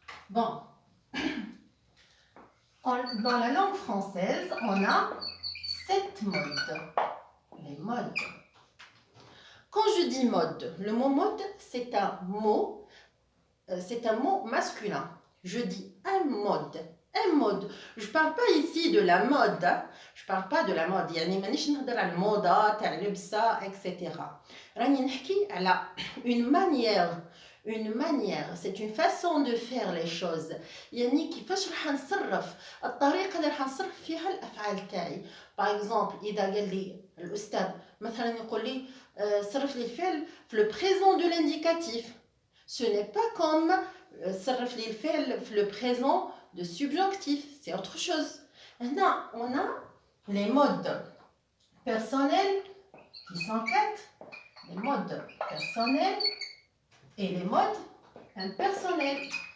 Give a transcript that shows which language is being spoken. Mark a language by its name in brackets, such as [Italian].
[French] Bon, dans la langue française, on a 7 modes. Les modes. Quand je dis mode, le mot mode, c'est un mot masculin. Je dis un mode. Un mode. Je ne parle pas ici de la mode. Je ne parle pas de la mode. [Arabic] يعني مانيش نهضر على الموضة تاع اللبسة etc. راني نحكي على [French] une manière, c'est une façon de faire les choses. [Arabic] يعني كيفاش راح نصرف، الطريقة اللي راح نصرف فيها الأفعال تاعي. Par exemple, إذا قال لي الأستاذ مثلا يقول لي صرف لي الفعل في [French] le présent de l'indicatif. Ce n'est pas comme [Arabic] صرف لي الفعل في [French] le présent de subjonctif, c'est autre chose. Maintenant, on a les modes personnels qui sont 4, les modes personnels et les modes impersonnels.